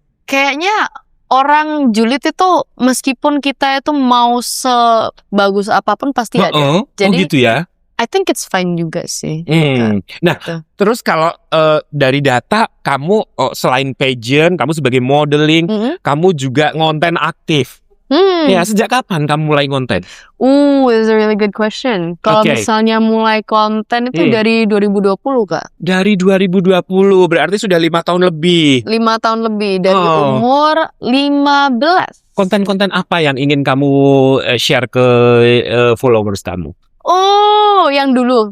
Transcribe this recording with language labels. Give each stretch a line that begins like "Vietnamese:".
Indonesian: kayaknya orang julid itu meskipun kita itu mau sebagus apapun pasti ada. Jadi oh gitu ya?
English: I think it's fine
Indonesian: juga sih. Nah, Gitu. terus kalau dari data kamu selain pageant, kamu sebagai modeling, kamu juga ngonten aktif. Ya, sejak kapan kamu mulai ngonten?
English: It's a really good question.
Indonesian: Kalau Oke. misalnya mulai konten itu dari 2020 Kak. Dari 2020, berarti sudah 5 tahun lebih. 5 tahun lebih dari Oh. umur 15. Konten-konten apa yang ingin kamu share ke followers kamu? Oh, yang dulu.